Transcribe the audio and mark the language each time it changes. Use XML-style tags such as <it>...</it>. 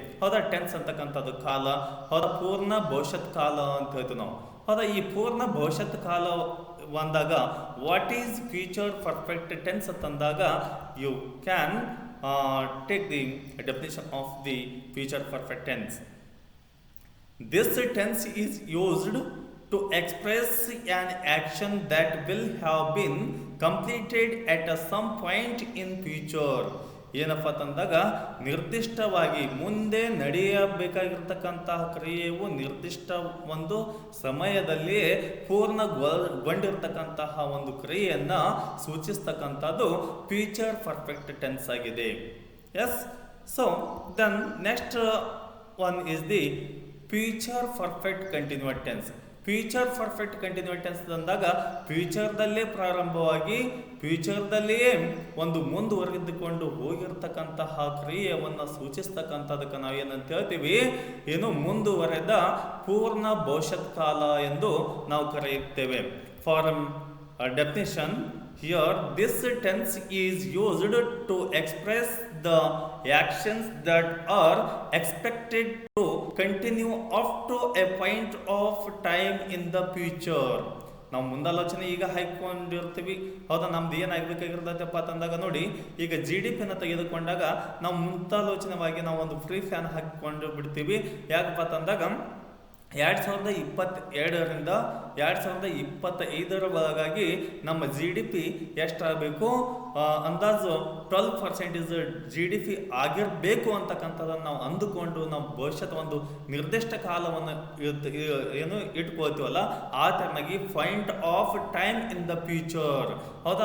<kn>ಹೌದಾ? ಟೆನ್ಸ್ ಅಂತಕ್ಕಂಥದ್ದು ಕಾಲ. ಹೌದಾ? ಪೂರ್ಣ ಭವಿಷ್ಯತ್ ಕಾಲ ಅಂತ ಹೇಳ್ತೀವಿ ನಾವು. ಹೌದಾ? ಈ ಪೂರ್ಣ ಭವಿಷ್ಯತ್ ಕಾಲ ಅಂದಾಗ</kn> <en>What is future perfect tense ಅಂತಂದಾಗ you can take the definition of the future perfect tense. This tense is used to express an action that will have been completed at some point in future.</en> <kn>ಏನಪ್ಪ ಅಂತಂದಾಗ ನಿರ್ದಿಷ್ಟವಾಗಿ ಮುಂದೆ ನಡೆಯಬೇಕಾಗಿರ್ತಕ್ಕಂತಹ ಕ್ರಿಯೆಯು ನಿರ್ದಿಷ್ಟ ಒಂದು ಸಮಯದಲ್ಲಿ ಪೂರ್ಣಗೊಂಡಿರ್ತಕ್ಕಂತಹ ಒಂದು ಕ್ರಿಯೆಯನ್ನು ಸೂಚಿಸ್ತಕ್ಕಂಥದ್ದು ಫ್ಯೂಚರ್ ಪರ್ಫೆಕ್ಟ್ ಟೆನ್ಸ್ ಆಗಿದೆ.</kn> <en>Yes, so then next one is the future perfect continuous tense.</en> <kn>Future perfect continuous tense ಅಂದಾಗ ಫ್ಯೂಚರ್ದಲ್ಲೇ ಪ್ರಾರಂಭವಾಗಿ ಫ್ಯೂಚರ್ದಲ್ಲಿಯೇ ಒಂದು ಮುಂದುವರೆದುಕೊಂಡು ಹೋಗಿರ್ತಕ್ಕಂತಹ ಕ್ರಿಯೆಯನ್ನು ಸೂಚಿಸ್ತಕ್ಕಂಥದಕ್ಕೆ ನಾವೇನಂತ ಹೇಳ್ತೀವಿ, ಏನು ಮುಂದುವರೆದ ಪೂರ್ಣ ಭವಿಷ್ಯತ್ ಕಾಲ ಎಂದು ನಾವು ಕರೆಯುತ್ತೇವೆ.</kn> <en>For definition, here this tense is used to express the actions that are expected to continue up to a point of time in the future.</en> <kn>ನಾವು ಮುಂದಾಲೋಚನೆ ಈಗ ಹಾಕೊಂಡಿರ್ತೀವಿ, ಹೌದಾ? ನಮ್ದು ಏನಾಗಬೇಕಾಗಿರ್ತೈತಪ್ಪ ಅಂತಂದಾಗ ನೋಡಿ, ಈಗ GDP ತೆಗೆದುಕೊಂಡಾಗ ನಾವು ಮುಂದಾಲೋಚನೆವಾಗಿ ನಾವು ಒಂದು ಫ್ರೀ ಫ್ಯಾನ್ ಹಾಕಿಕೊಂಡು ಬಿಡ್ತೀವಿ. ಯಾಕಪ್ಪ ಅಂತಂದಾಗ 2022ರಿಂದ 2025 ನಮ್ಮ GDP ಎಷ್ಟಾಗಬೇಕು, ಅಂದಾಜು 12% GDP ಆಗಿರಬೇಕು ಅಂತಕ್ಕಂಥದ್ದನ್ನು ನಾವು ಅಂದುಕೊಂಡು ನಾವು ಭವಿಷ್ಯದ ಒಂದು ನಿರ್ದಿಷ್ಟ ಕಾಲವನ್ನು ಇಟ್ಕೊಳ್ತೀವಲ್ಲ, ಆ ಥರನಾಗಿ</kn> <en>point of time in the future,</en> <kn>ಹೌದಾ?</kn>